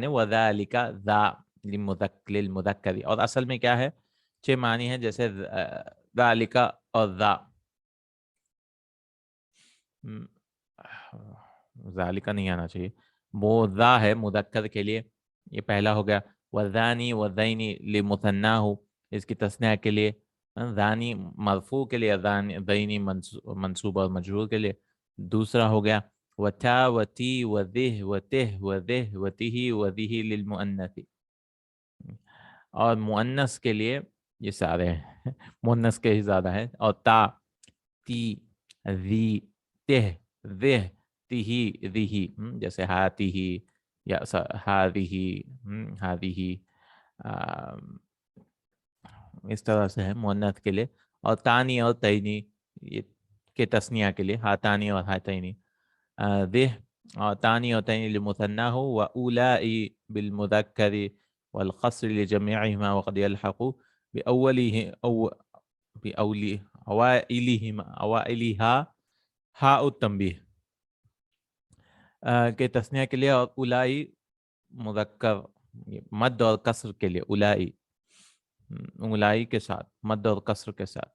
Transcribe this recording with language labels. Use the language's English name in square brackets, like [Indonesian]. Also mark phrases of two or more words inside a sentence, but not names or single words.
[Arabic] وذالک ذا للمذکر، [Urdu] اور اصل میں کیا ہے، 6 معنی ہیں، جیسے ذالک اور ذا. ذالک نہیں آنا چاہیے، وہ ذا ہے مذکر کے لیے. یہ پہلا ہو گیا. [Arabic] وذانی وذینی لمثناہ، [Urdu] اس کی تثنیہ کے لیے. ذانی مرفوع کے لیے، ذینی منصوب اور مجرور کے لیے. دوسرا ہو گیا [Arabic] وتا وتی وذہ وتہ وذہ وتہ وذہ للمؤنث، [Urdu] اور مؤنث کے لیے یہ سارے ہیں مؤنث کے ہی زیادہ ہیں. اور تا، تی، ذی، تہ، ذہ، تہی، ذہی، جیسے ہاتہ یا ہذہ، ہذہ، اس طرح سے ہے مؤنث کے لیے. اور تانی اور تینی یہ کے تثنیہ کے لیے، ہاتانی اور ہاتینی. [Arabic] ذہ اور تانی اور تینی لمثناہ، و اولائی بالمذکر والقصر لجميعهما وقد يلحق اوائلها ہاء التنبیہ [Urdu] کے تثنیہ کے لیے. اور اولائی مذکر مد اور کسر کے لیے، اولائی، اولائی کے ساتھ مد اور کسر کے ساتھ.